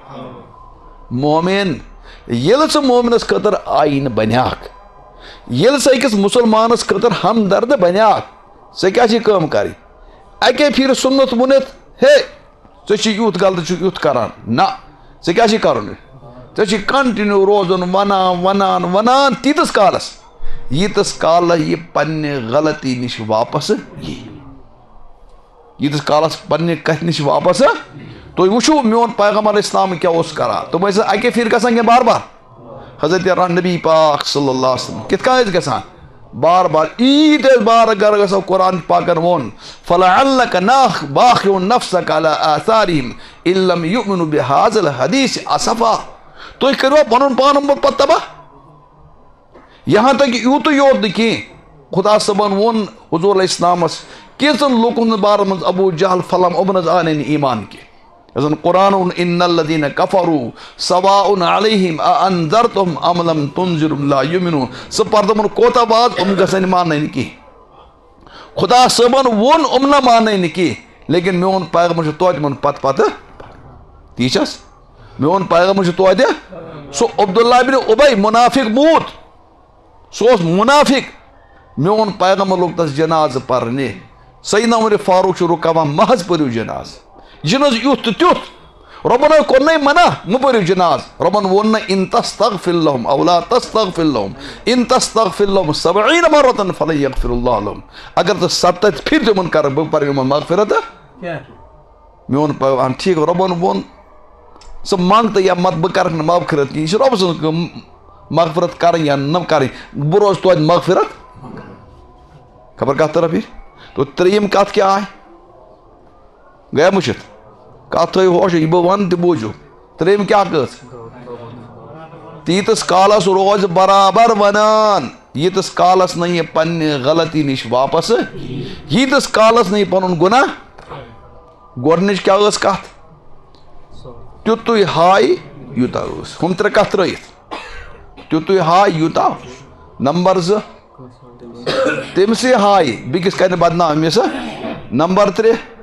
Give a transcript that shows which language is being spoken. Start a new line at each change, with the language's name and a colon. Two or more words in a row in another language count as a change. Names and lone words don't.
Kashmiri: مومِن ییٚلہِ ژٕ مومنس خٲطرٕ آیٖنہٕ بنیاکھ ییٚلہِ ژٕ أکِس مُسلمانس خٲطرٕ ہمدرد بنیاکھ ژےٚ کیٛاہ چھِ کٲم کرٕنۍ اکے پھِرِ سُنت ؤنِتھ ہے ژےٚ چھُ یُتھ غلطی چھُکھ یُتھ کران نہ ژےٚ کیٛاہ چھُے کرُن ژےٚ چھُے کنٹِنیوٗ روزُن ونان تیٖتِس کالس ییٖتِس کالس یہِ پننہِ غلطی نِش واپس یی ییٖتِس کالس پننہِ کتھِ نِش واپس تُہۍ وٕچھِو میون پیغمبر اسلام کیٛاہ اوس کران تِم ٲسۍ اکے پھِرِ گژھان کینٛہہ بار بار حضرت نبی پاک صلی اللہ علیہ وسلم کِتھ کٔنۍ ٲسۍ گژھان بار بار عیٖد ٲسۍ بار گرٕ گژھو قرآن پاکن ووٚن
Arabic: فلعلک باخع نفسک علی آثارہم ان لم یؤمنوا بہذا الحدیث اسفا
Kashmiri: تُہۍ کٔروا پنُن پان پتہٕ تباہ یہاں تک یوٗتٕے یوت نہٕ کینٛہہ خدا صٲبن ووٚن حضوٗر علیہ السلامس کینٛژن لُکن ہٕنٛدِ بارس منٛز ابوٗ جہل فلم یِمن حظ آو نہٕ ایمان کینٛہہ یۄس زن قرآن ووٚن
Arabic: ان الذین کفروا سواء علیہم اانذرتہم ام لم تنذرہم لا یؤمنون
Kashmiri: ژٕ پر تِمن کوتاہ واز یِم گژھن ماننٕے نہٕ کینٛہہ خدا صٲبن ووٚن یِم نہ ماننٕے نہٕ کینٛہہ لیکن میون پیغمبر چھُ توتہِ یِمن پتہٕ تی چھس میون پیغمبر چھُ توتہِ سُہ عبداللہ بن ابی منافق موٗد سُہ اوس منافق میون پیغمبر لوگ تس جنازٕ پرنہِ سیدنا عمر فاروق چھُ رُکاوان محض پٔرِو جنازٕ یہِ چھُنہٕ حظ یُتھ تہٕ تیُتھ رۄبن حظ کوٚرنَے منع مہٕ پٔرِو جنازٕ رۄبن ووٚن نہٕ
Arabic: ان تستغفر لهم او لا تستغفر لهم ان تستغفر لهم 70 مرة فلن یغفر اللہ لهم
Kashmiri: اگر ژٕ 70 پھِرِ تِمن کرکھ بہٕ پرٕ یِمن مغفرت میون پیغام ٹھیٖک رۄبن ووٚن ژٕ منٛگ تہٕ یا مت بہٕ کرکھ نہٕ مغفرت کینٛہہ یہِ چھِ رۄبہٕ سٕنٛز کٲم مغفرت کرٕنۍ یا نہ کرٕنۍ بہٕ روزٕ توتہِ مغفرت خبر کتھ طرف یہِ تو ترٛیٚیِم کتھ کیٛاہ آے گٔیا مٔشِتھ کتھ تھٲیِو ہوش یہِ بہٕ ونہٕ تہِ بوٗزِو ترٛیٚیِم کیٛاہ کٔژ تیٖتِس کالس روزِ برابر ونان ییٖتِس کالس نہٕ یہِ پننہِ غلطی نِش واپس ییٖتِس کالس نہٕ یہِ پنُن گۄناہ گۄڈنِچ کیٛاہ ٲس کتھ تیُتُے ہایہِ یوٗتاہ ٲس ہُم 3 کتھ ترٲیِتھ تیُتُے ہایہِ یوٗتاہ نمبر 2 تٔمسٕے ہایہِ بیٚکِس کرِ نہٕ بدنام أمِس نمبر 3